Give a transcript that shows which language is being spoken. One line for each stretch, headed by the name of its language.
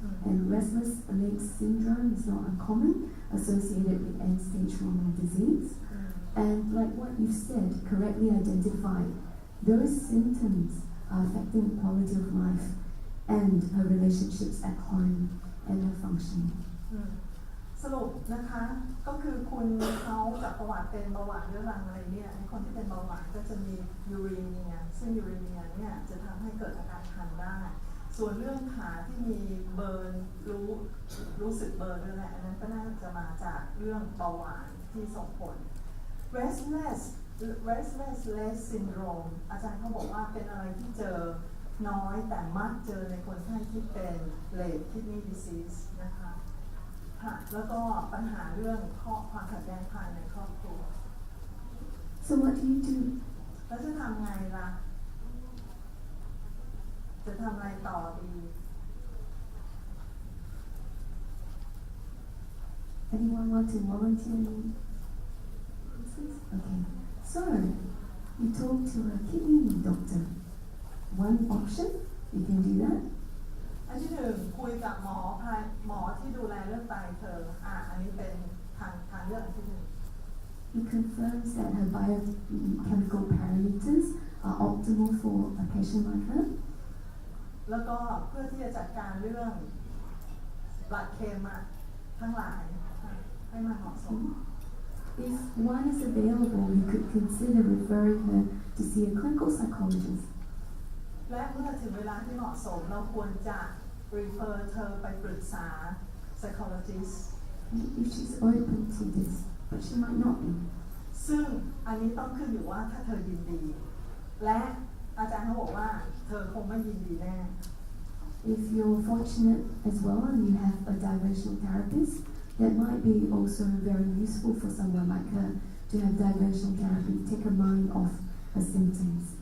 English: And restless legs syndrome is not uncommon, associated with end-stage renal disease. And like what you said, correctly identified, those symptoms are affecting the quality of life and her relationships at home and her functioning.
Thai: สรุปนะคะก็คือคุณเขาจากประวัติเป็นเบาหวานเรื้อรังอะไรเนี่ยในคนที่เป็นเบาหวานก็จะมียูเรเนียซึ่งยูเรเนียเนี่ยจะทำให้เกิดอาการคันได้ส่วนเรื่องขาที่มีเบิร์น รู้สึกเบิร์นด้วยแหละอันนั้นก็น่าจะมาจากเรื่องเบาหวานที่ส่งผล restless leg syndrome อาจารย์เขาบอกว่าเป็นอะไรที่เจอน้อยแต่มักเจอในคนไข้ที่เป็น late kidney disease นะคะค่ะแล้วก็ปัญหาเรื่องความขัดแย้งภายในครอบครัว
English: So what do you do?
Thai: แล้วจะทำไงล่ะจะทำอะไรต่อดี
English: Anyone want to volunteer? Okay. So you talk to a kidney doctor. One option, you can do that.
Thai: อันที่1คุยกับหมอที่ดูแลเรื่องไตเธออันนี้เป็นทางเลือกอันที่1
English: He confirms that her biochemical parameters are optimal for a patient like her.
Thai: แล้วก็เพื่อที่จะจัดการเรื่องบลัดเค็มทั้งหลายให้มันเหมาะสม
English: If one is available, you could consider referring her to see a clinical psychologist.
Thai: และเมื่อถึงเวลาที่เหมาะสมเราควรจะ refer เธอไปปรึกษา psychologist
English: If she's open to this, but she might not be.
Thai: ซึ่งอันนี้ต้องขึ้นอยู่ว่าถ้าเธอยินดีและอาจารย์เขาบอกว่าเธอคงไม่ยินดีแน่
English: If you're fortunate as well and you have a diversional therapist, that might be also very useful for someone like her to have diversional therapy, take her mind off her symptoms.